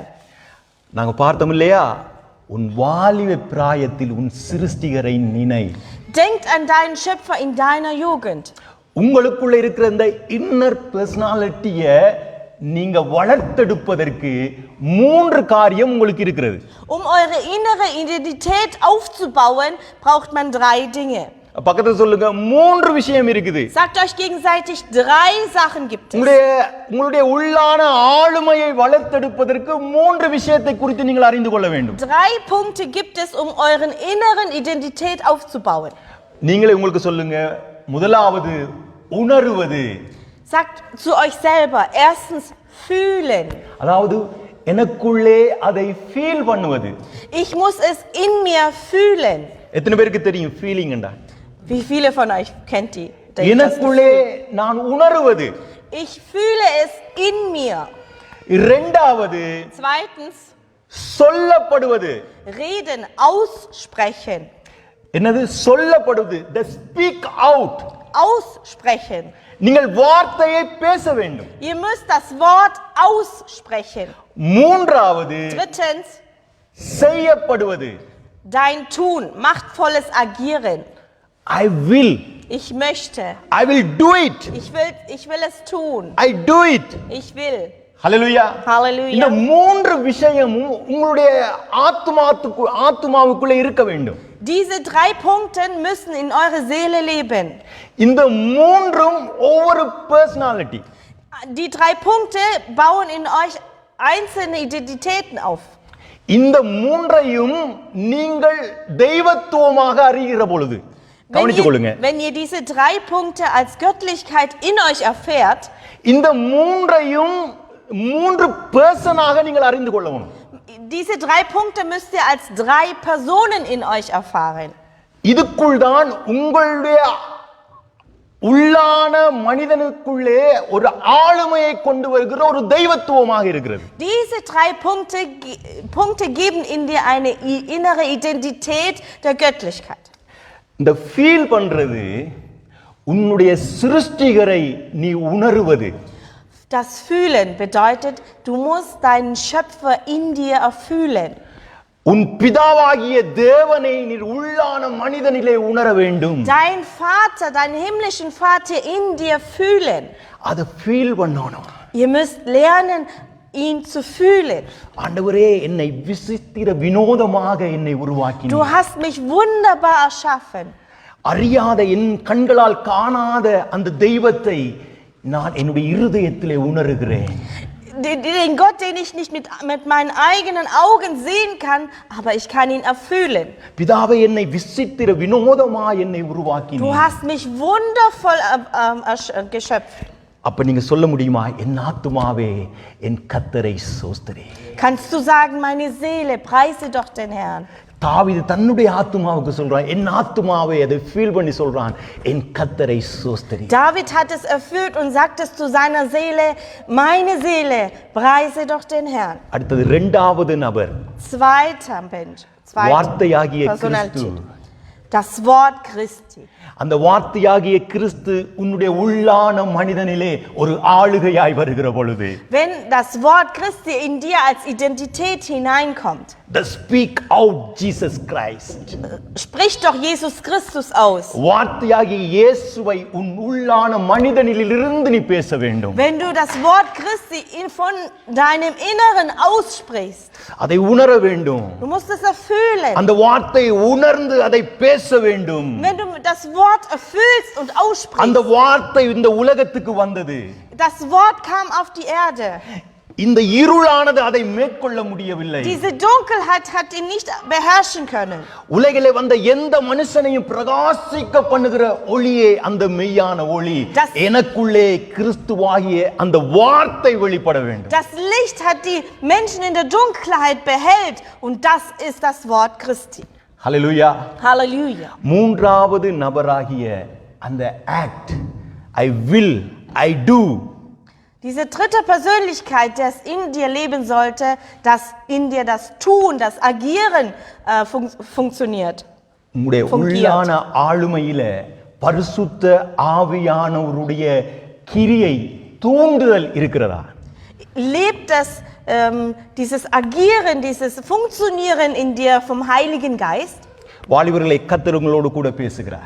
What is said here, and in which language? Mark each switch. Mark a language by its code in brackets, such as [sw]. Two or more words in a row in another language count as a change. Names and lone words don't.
[ta] நாங்க பார்த்தோம் இல்லையா, உன் வாலிப பிராயத்தில் உன் சிருஷ்டிகரை நினை. [de] Denkt an deinen Schöpfer in deiner Jugend. [ta] உங்களுக்குள்ள இருக்கிற இந்த [en] inner personality [ta] நீங்க வளர்த்தெடுப்பதற்கு 3 காரியம் உங்களுக்கு இருக்கிறது. [de] Um eure innere Identität aufzubauen, braucht man 3 Dinge. [ta] பக்கத்துல சொல்லுங்க, 3 விஷயம் இருக்குது. [de] Sagt euch gegenseitig, 3 Sachen gibt es. [ta] உங்களுடைய உள்ளான ஆளுமையை வளர்த்தெடுப்பதற்கு 3 விஷயத்தை குறித்து நீங்கள் அறிந்து கொள்ள வேண்டும். [de] 3 Punkte gibt es, um euren inneren Identität aufzubauen. [ta] நீங்களே உங்களுக்கு சொல்லுங்க, முதலாவது உணர்வது. [de] Sagt zu euch selber, erstens fühlen. [ta] அதாவது எனக்குள்ளே அதை ஃபீல் பண்ணுவது. [de] Ich muss es in mir fühlen. [ta] எத்தனை பேருக்கு தெரியும் ஃபீலிங் என்றா? [de] Wie viele von euch kennt die? [ta] எனக்குள்ளே நான் உணர்வது. [de] Ich fühle es in mir. [ta] இரண்டாவது [de] Zweitens [ta] சொல்லப்படுவது. [de] reden, aussprechen. [ta] என்னது சொல்லப்படுவது? [en] The speak out. [de] aussprechen. [ta] நீங்கள் வார்த்தையை பேச வேண்டும். [de] Ihr müsst das Wort aussprechen. [ta] மூன்றாவது [de] Drittens, [ta] செய்யப்படுவது. [de] dein Tun, machtvolles Agieren. [en] I will. [de] Ich möchte. [en] I will do it. [de] Ich will es tun. [en] I do it. [de] Ich will. [ta] ஹல்லேலூயா. [de] Halleluja. [ta] இந்த மூன்று விஷயமும் உங்களுடைய ஆத்துமாவுக்குள்ளே இருக்க வேண்டும். [de] Diese 3 Punkte müssen in eure Seele leben. [ta] இந்த மூன்றும் ஒவ்வொரு பர்சனாலிட்டி. [de] Die 3 Punkte bauen in euch einzelne Identitäten auf. [ta] இந்த மூன்றையும் நீங்கள் தெய்வத்துவமாக அறிகிற பொழுது கவனித்துக் கொள்ளுங்க. [de] Wenn ihr diese 3 Punkte als Göttlichkeit in euch erfährt, [ta] இந்த மூன்றையும் மூன்று பர்சனாக நீங்கள் அறிந்து கொள்ளவும். [de] diese 3 Punkte müsst ihr als 3 Personen in euch erfahren. [ta] இதுக்குள் தான் உங்களுடைய உள்ளான மனிதனுக்குள்ளே ஒரு ஆளுமையை கொண்டு வருகிற ஒரு தெய்வத்துவமாக இருக்கிறது. [de] Diese 3 Punkte geben in dir eine innere Identität der Göttlichkeit. [ta] இந்த ஃபீல் பண்றது உன்னுடைய சிருஷ்டிகரை நீ உணருவது. [de] Das Fühlen bedeutet, du musst deinen Schöpfer in dir erfühlen. [ta] உன் பிதாவாகிய தேவனை நீ உள்ளான மனிதனிலே உணர வேண்டும். [de] Dein Vater, deinen himmlischen Vater in dir fühlen. [ta] அதை ஃபீல் பண்ணணும். [de] Ihr müsst lernen, ihn zu fühlen. [ta] ஆண்டவரே என்னை விசித்திர வினோதமாக என்னை உருவாக்கினார். [de] Du hast mich wunderbar erschaffen. [ta] அறியாத என் கண்களால் காணாத அந்த தெய்வத்தை நான் என்னுடைய இருதயத்திலே உணர்கிறேன். [de] Den Gott, den ich nicht mit meinen eigenen Augen sehen kann, aber ich kann ihn erfühlen. [ta] பிதாவே என்னை விசித்திர வினோதமா என்னை [de] Du [ta] உருவாக்கினார். [de] hast mich wundervoll geschöpft. [ta] அப்ப நீங்க சொல்ல முடியுமா, என் ஆத்துமாவே என் கர்த்தரை ஸ்தோத்திரி. [de] Kannst du sagen, meine Seele, preise doch den Herrn. [ta] தாவீது தன்னுடைய ஆத்துமாவுக்கு சொல்றான், என் ஆத்துமாவே, அதை ஃபீல் பண்ணி சொல்றான், என் கர்த்தரை ஸ்தோத்திரி. [de] David hat es erfüllt und sagt es zu seiner Seele, meine Seele, preise doch den Herrn. [ta] அடுத்தது இரண்டாவது நபர், [de] Zweiter Mensch, [ta] வார்த்தையாகிய [de] zweite [ta] கிறிஸ்து. [de] Personalität. Das Wort Christi. [ta] அந்த வார்த்தையாகிய கிறிஸ்து உன்னுடைய உள்ளான மனிதனிலே ஒரு ஆளுகையாய் வருகிற பொழுது, [de] Wenn das Wort Christi in dir als Identität hineinkommt, [en] the speak out Jesus Christ. [de] sprich doch Jesus Christus aus. [ta] வார்த்தையாகிய இயேசுவை உன் உள்ளான மனிதனிலிருந்து நீ பேச வேண்டும். [de] Wenn du das Wort Christi von deinem Inneren aussprichst, [ta] அதை உணர வேண்டும். [de] du musst es erfüllen. [ta] அந்த வார்த்தையை உணர்ந்து அதை பேச வேண்டும். [de] Wenn du das Wort erfüllst und [ta] அந்த [de] aussprichst, [ta] வார்த்தை இந்த உலகத்துக்கு வந்தது. [de] das Wort kam auf die Erde. [ta] இந்த இருளானது அதை மேற்கொள்ள முடியவில்லை. [de] Diese Dunkelheit hat ihn nicht beherrschen können. [ta] உலகிலே வந்த எந்த மனுஷனையும் பிரகாசிக்க பண்ணுகிற ஒளியே அந்த மெய்யான ஒளி. எனக்குள்ளே கிறிஸ்துவாகிய அந்த வார்த்தை வெளிப்பட வேண்டும். [de] Das Licht hat die Menschen in der Dunkelheit behellt und das ist das Wort Christi. [ta] ஹல்லேலூயா. [de] Halleluja. [ta] மூன்றாவது நபராகிய அந்த ஆக்ட், [en] I will, I do. [de] Diese dritte Persönlichkeit, das in dir leben sollte, dass in dir das Tun, das Agieren funktioniert. [ta] உங்களுடைய உள்ளான ஆளுமையில பரிசுத்த ஆவியானவருடைய கிரியை, தூண்டுதல் இருக்கிறதா? [de] Lebt das, dieses Agieren, dieses Funktionieren in dir vom Heiligen Geist? [ta] வாலிபர்களை கர்த்தர் உங்களோடு கூட பேசுகிறார்.